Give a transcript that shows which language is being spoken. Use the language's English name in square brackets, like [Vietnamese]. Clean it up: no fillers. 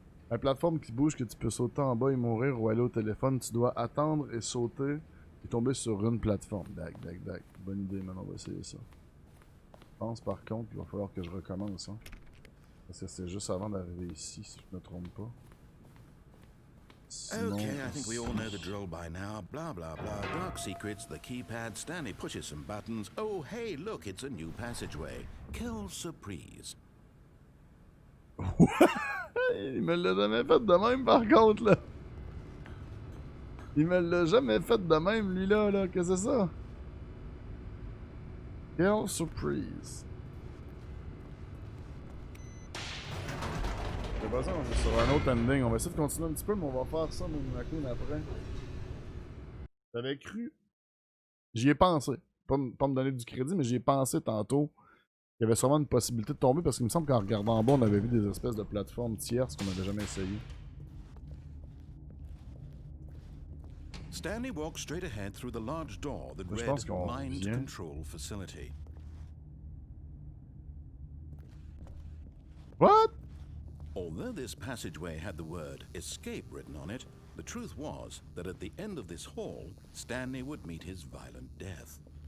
[French] La plateforme qui bouge, que tu peux sauter en bas et mourir ou aller au téléphone, tu dois attendre et sauter et tomber sur une plateforme. Dac. Bonne idée, man, on va essayer ça. Je pense par contre qu'il va falloir que je recommence, hein. Parce que c'est juste avant d'arriver ici, si je me trompe pas. Sinon, [English] Okay, I think we all know the drill by now. Blah, blah, blah. Dark secrets, the keypad. Stanley pushes some buttons. Oh, hey, look, it's a new passageway. [French] Quelle surprise. Il me l'a jamais fait de même, par contre, là. Il me l'a jamais fait de même, lui-là, là. Qu'est-ce que c'est ça? Quelle surprise. J'ai pas ça, on est sur un autre ending. On va essayer de continuer un petit peu, mais on va faire ça, mon raccoon, après. J'avais cru. J'y ai pensé. Pas me donner du crédit, mais j'y ai pensé tantôt. Il y avait sûrement une possibilité de tomber parce qu'il me semble qu'en regardant en bas, on avait vu des espèces de plateformes tierces qu'on n'avait jamais essayé. [English] Stanley walked straight ahead through the large door that [French] Je [English] read [French] pense qu'on [English] Mind [French] revient. [English] Control Facility. What? Although this passageway had the word escape written on it, the truth was that at the end of this hall, Stanley would meet his violent death.